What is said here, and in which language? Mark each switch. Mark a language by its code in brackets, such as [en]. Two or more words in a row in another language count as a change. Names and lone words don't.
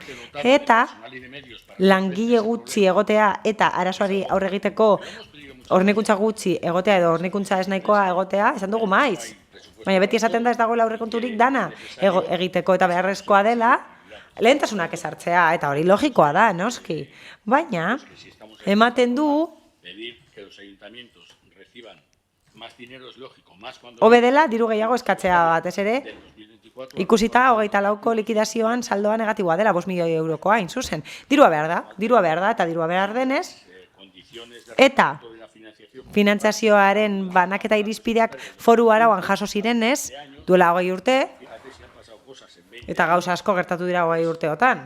[eu] Eta langile gutxi egotea eta arazoari aurre egiteko hornikuntza gutxi egotea edo hornikuntza ez nahikoa egotea, esan dugu maiz. Baina beti esaten da ez dagoela aurrekonturik dana egiteko eta beharrezkoa dela lehentasunak ezartzea eta hori logikoa da, noski. Baina ematen du [es] que los ayuntamientos reciban [eu] Hobe dela, diru gehiago eskatzea batez ere, ikusita 24ko likidazioan saldoa negatiboa dela, 5 milioi eurokoa, hain zuzen. Dirua behar da, eta dirua behar denez, eta finantzazioaren banaketa irizpideak foru arauan jaso zirenez, duela 20 urte, eta gauza asko gertatu dira 20 urteotan.